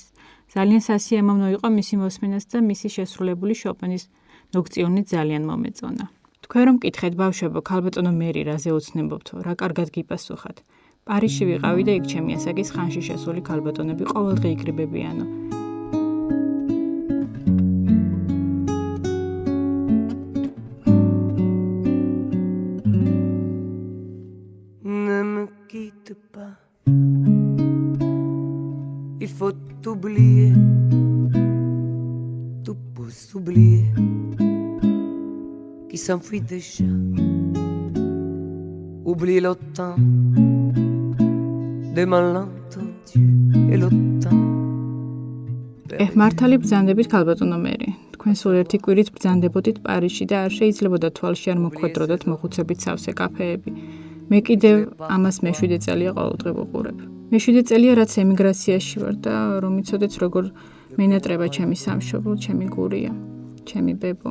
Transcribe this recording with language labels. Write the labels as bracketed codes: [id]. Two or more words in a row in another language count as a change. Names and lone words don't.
[ka] ძალიან სასიამოვნო იყო მისი მოსმენაც და მისი შესრულებული შოპენის ნოქციონი ძალიან მომეწონა. თქვენ რომ მკითხეთ ბავშვებო, ქალბატონო მერი რაზე ოცნებობთო, რა კარგად გიპასუხათ. პარიზში ვიყავი და იქ ჩემი ასაკის ხანში შესული ქალბატონები ყოველდღე იკრიბებიანო. [fr] Ne me quitte pas. Il faut oublier. Tout pour s'oublier. Qui s'enfuit déjà. Oublie le temps. Des malentendus et le temps. [ka] მართალი ბრძანდებით ქალბატონო მერი. თქვენ სულ ერთი კვირით ბრძანდებოდით პარიზში და არ შეიძლებოდა თვალში არ მოხვედროდათ მოხუცებით სავსე კაფეები. მე კიდევ ამას მე-7 წელია ყოველდღე ვუყურებ. მე-7 წელია რაც ემიგრაციაში ვარ და რომ იცოდეთ როგორ მენატრება ჩემი სამშობლო, ჩემი გურია, ჩემი ბებო.